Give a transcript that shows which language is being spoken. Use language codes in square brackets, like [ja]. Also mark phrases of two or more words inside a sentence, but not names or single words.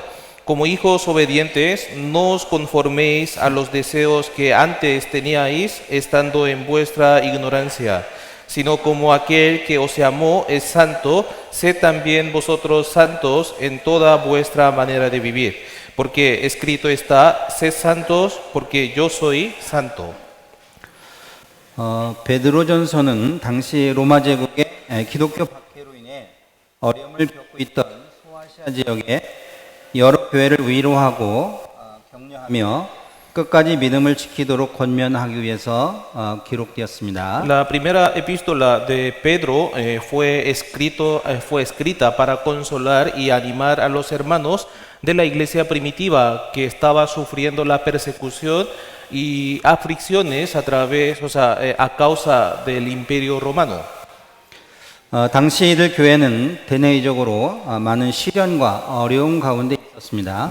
[es] Como hijos obedientes, no os conforméis a los deseos que antes teníais, estando en vuestra ignorancia, sino como aquel que os llamó es santo, sed también vosotros santos en toda vuestra manera de vivir. Porque escrito está, sed santos porque yo soy santo. [ko] 베드로전서는 당시 로마 제국의 기독교 박해로 인해 어려움을 겪고 있던 소아시아 지역의 여러 교회를 위로하고 격려하며 끝까지 믿음을 지키도록 권면하기 위해서 기록되었습니다. [es] La primera epístola de Pedro fue escrita para consolar y animar a los hermanos de la iglesia primitiva que estaba sufriendo la persecución y aflicciones a causa del imperio romano. [ko] 당시 이들 교회는 대내적으로 많은 시련과 어려움 가운데 있었습니다.